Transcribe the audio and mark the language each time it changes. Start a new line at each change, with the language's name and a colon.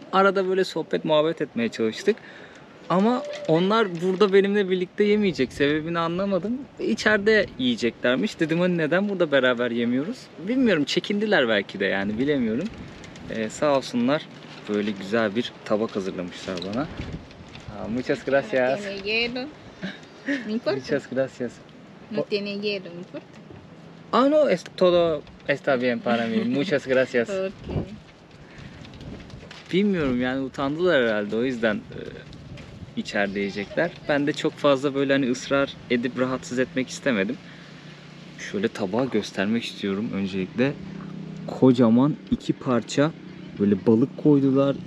Turkish: Arada böyle sohbet muhabbet etmeye çalıştık. Ama onlar burada benimle birlikte yemeyecek. Sebebini anlamadım. İçeride yiyeceklermiş. Dedim hani neden burada beraber yemiyoruz? Bilmiyorum, çekindiler belki de, yani bilemiyorum. Sağ olsunlar böyle güzel bir tabak hazırlamışlar bana.
Spanish: Muchas gracias. Tiene hielo. No importa. Muchas gracias. No tiene hielo, no importa. Ah no, todo está bien para mí. Muchas gracias.
English: Okay.
Turkish: Bilmiyorum yani, utandılar herhalde, o yüzden içeride yiyecekler. Ben de çok fazla böyle hani ısrar edip rahatsız etmek istemedim. Şöyle tabağı göstermek istiyorum öncelikle. Kocaman 2 parça böyle balık koydular.